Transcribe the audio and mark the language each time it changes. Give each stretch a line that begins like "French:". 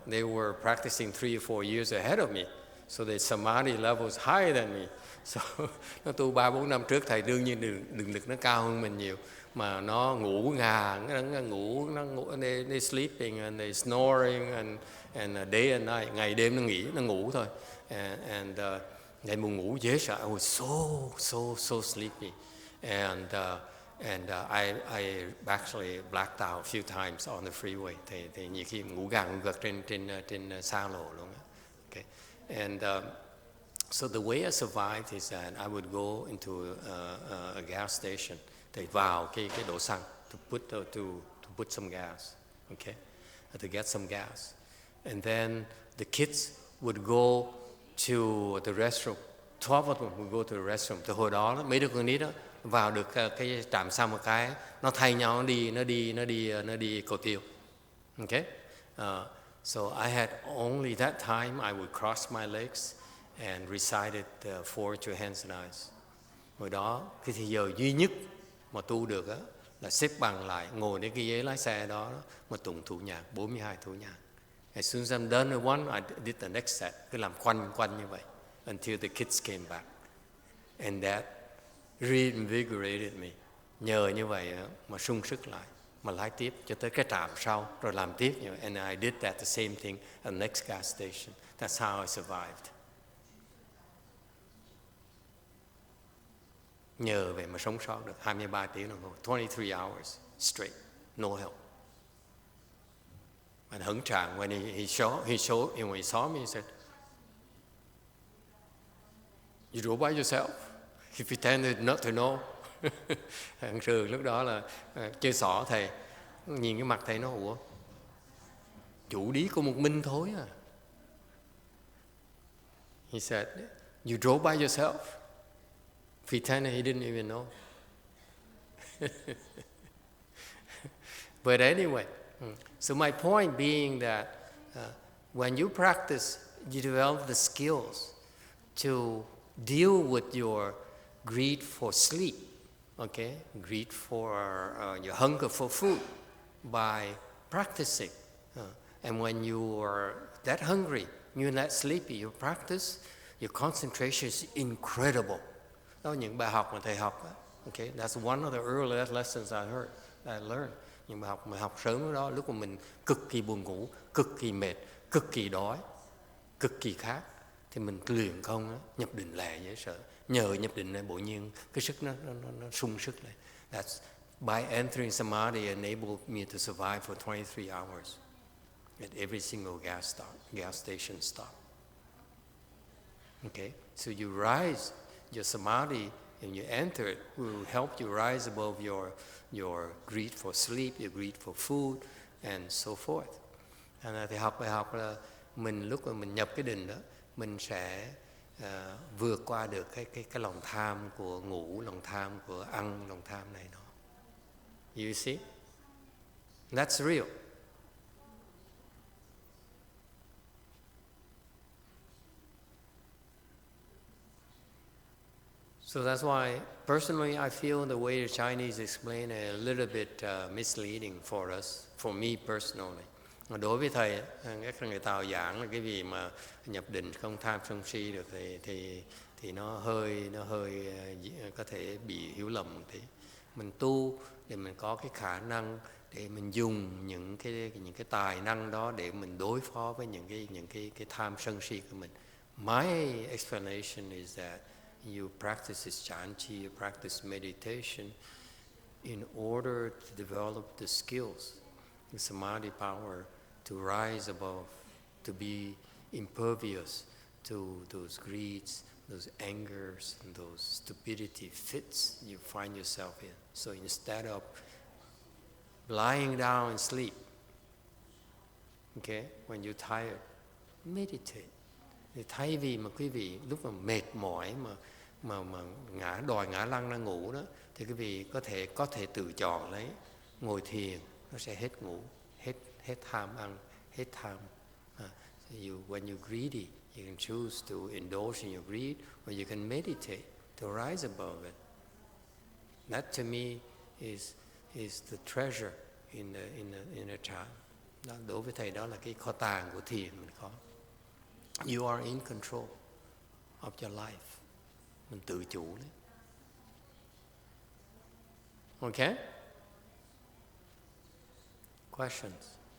English: They were practicing 3 or 4 years ahead of me. So their samadhi level was higher than me.
Vietnamese: So nó tu 3-4 năm trước thầy, đương nhiên định lực nó cao hơn mình nhiều. Mà nó ngủ ngà, nó ngủ,
English: they sleeping and they snoring and day and night,
Vietnamese: ngày đêm nó nghỉ, nó ngủ thôi.
English: And
Vietnamese: ngày buồn ngủ dễ sợ.
English: I was so sleepy. And I actually blacked out a few times on the freeway.
Vietnamese: Thì nhiều khi ngủ gật trên xa lộ luôn.
English: Okay. And so the way I survived is that I would go into a gas station.
Vietnamese: Thì vào cái đổ xăng
English: to put some gas, okay, to get some gas, and then the kids would go to the restroom. 12 of them would go to the restroom.
Vietnamese: Từ hồi đó mấy đứa con nít đó vào được cái trạm xăng một cái, nó thay nhau nó đi cầu tiêu, okay.
English: So I had only that time I would cross my legs and recited the 4 Hands and Eyes.
Vietnamese: Hồi đó cái thời giờ duy nhất mà tu được á là xếp bằng lại, ngồi đến cái ghế lái xe đó mà tụng thủ nhạc 42 thủ nhạc.
English: As soon as I'm done with one, I did the next set.
Vietnamese: Cứ làm quanh như vậy
English: until the kids came back, and that reinvigorated me.
Vietnamese: Nhờ như vậy đó, mà sung sức lại, mà lái tiếp cho tới cái trạm sau, rồi làm tiếp.
English: And I did that the same thing at the next gas station. That's how I survived.
Vietnamese: Nhờ vậy mà sống sót được 23 tiếng đồng hồ,
English: 23 hours straight, no help. And hững trạng, when he saw me, he said, "You drove by yourself?" He pretended not to know.
Vietnamese: Thằng Trường lúc đó là chơi xỏ thầy, nhìn cái mặt thầy nó, ủa, chủ đi có một mình thôi à.
English: He said, "You drove by yourself?" Pretended he didn't even know. But anyway, so my point being that when you practice, you develop the skills to deal with your greed for sleep, okay? Greed for your hunger for food by practicing. And when you are that hungry, you're that sleepy, you practice, your concentration is incredible.
Vietnamese: Đó là những bài học mà thầy học.
English: Okay? That's one of the earliest lessons I learned.
Vietnamese: Những bài học mà học sớm đó, lúc mà mình cực kỳ buồn ngủ, cực kỳ mệt, cực kỳ đói, cực kỳ khát, thì mình luyện công đó, nhập định lẹ dễ sợ. Nhờ nhập định này bỗng nhiên cái sức nó sung sức lại.
English: That's by entering samadhi enabled me to survive for 23 hours at every single gas station stop. Okay, so you rise, your samadhi, and you enter it will help you rise above your greed for sleep, your greed for food, and so forth.
Vietnamese: Thì học bài học là mình lúc mà mình nhập cái định đó, mình sẽ vượt qua được cái lòng tham của ngủ, lòng tham của ăn, lòng tham này đó.
English: You see? That's real. So that's why, personally, I feel the way the Chinese explain it a little bit misleading for us, for me personally.
Vietnamese: Đối với thầy, các người Tàu giảng là cái gì mà nhập định không tham sân si được thì nó hơi có thể bị hiểu lầm một tí. Mình tu để mình có cái khả năng để mình dùng những cái tài năng đó để mình đối phó với những cái tham sân si của mình.
English: My explanation is that you practice chanchi, you practice meditation in order to develop the skills, the samadhi power to rise above, to be impervious to those greeds, those angers, and those stupidity fits you find yourself in. So instead of lying down and sleep, okay, when you're tired, meditate.
Vietnamese: Thì thay vì mà quý vị lúc mà mệt mỏi mà ngã lăn ra ngủ đó, thì quý vị có thể tự chọn lấy ngồi thiền, nó sẽ hết ngủ, hết tham ăn, hết tham.
English: So when you're greedy, you can choose to indulge in your greed, or you can meditate to rise above it. That to me is the treasure in the Chan.
Vietnamese: Đối với thầy đó là cái kho tàng của thiền mình có.
English: You are in control of your life.
Vietnamese: Mình tự chủ đấy.
English: Okay? Questions?